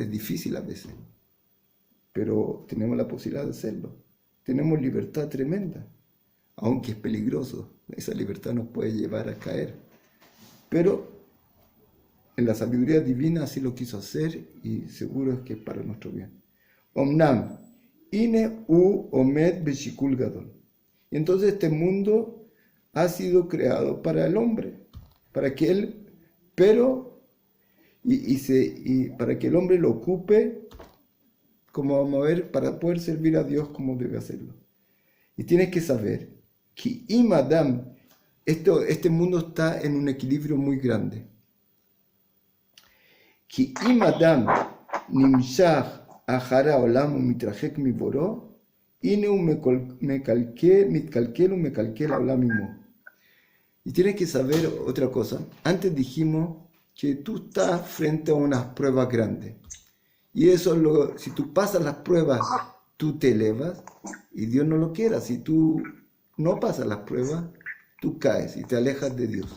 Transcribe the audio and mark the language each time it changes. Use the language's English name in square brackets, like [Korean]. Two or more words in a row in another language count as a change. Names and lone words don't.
[Spanish] Es difícil a veces, pero tenemos la posibilidad de hacerlo. Tenemos libertad tremenda, aunque es peligroso. Esa libertad nos puede llevar a caer. Pero en la sabiduría divina así lo quiso hacer y seguro es que es para nuestro bien. [Hebrew] אמנם, הנה הוא עומד בשיקול גדול. [Spanish] Y entonces este mundo ha sido creado para el hombre, para que él, pero, y para que el hombre lo ocupe, como vamos a ver, para poder servir a Dios como debe hacerlo. Y tienes que saber que imadam, este mundo está en un equilibrio muy grande. [Hebrew] כי אם אדם נמשך אחרי העולם ומתרחק מבוראו, הנה הוא מתקלקל ומקלקל העולם עמו. [Spanish] Y tienes que saber otra cosa. Antes dijimos que tú estás frente a unas pruebas grandes. Y eso, si tú pasas las pruebas, tú te elevas. Y Dios no lo quiera. Si tú no pasas las pruebas, tú caes y te alejas de Dios.